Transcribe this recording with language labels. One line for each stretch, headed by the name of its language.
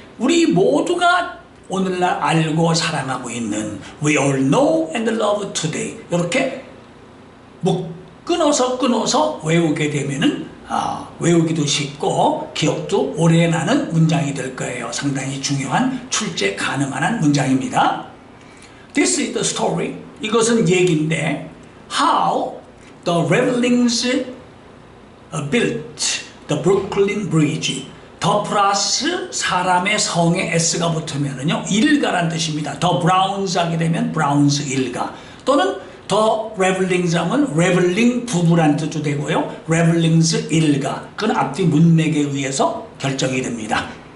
Korean: 우리 모두가 오늘날 알고 사랑하고 있는
English: We all know and love today.
Korean: 이렇게 끊어서 외우게 되면은 외우기도 쉽고 기억도 오래 나는 문장이 될 거예요. 상당히 중요한 출제 가능한 문장입니다.
English: This is the story.
Korean: 이것은 얘기인데
English: How the Revellings built the Brooklyn Bridge.
Korean: 더 플러스 사람의 성에 s가 붙으면은요 일가란 뜻입니다. 더 브라운스 하게 되면 브라운스 일가, 또는 더 레벨링스 하면 레벨링 부부란 뜻도 되고요. 레벨링스 일가, 그건 앞뒤 문맥에 의해서 결정이 됩니다.